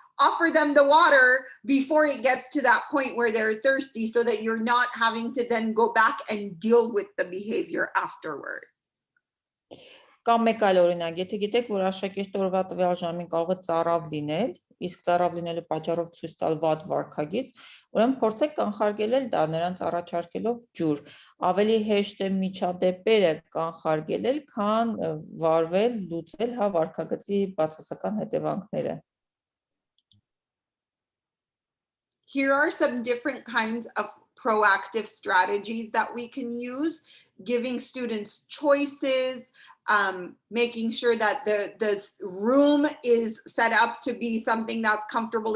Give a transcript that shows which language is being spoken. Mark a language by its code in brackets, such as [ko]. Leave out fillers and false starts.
[en] Offer them the water before it gets to that point where they're thirsty, so that you're not having to then go back and deal with the behavior afterward. [hy] Կամ մեկ այլ օրինակ, եթե գիտեք, որ աշակերտը օրվա տվյալ ժամին կարող է ծարավ լինել, իսկ ծարավ լինելու պատճառով ցույց տալ վատ վարքագիծ, ուրեմն փորձեք կանխարգելել դա նրանց առաջարկելով ջուր։ Ավելի հեշտ է միջադեպերը կանխարգելել, քան վարվել, լուծել վարքագծի բացասական հետևանքները։ [en] Here are some different kinds of proactive strategies that we can use: giving students choices, making sure that the room is set up to be something that's comfortable.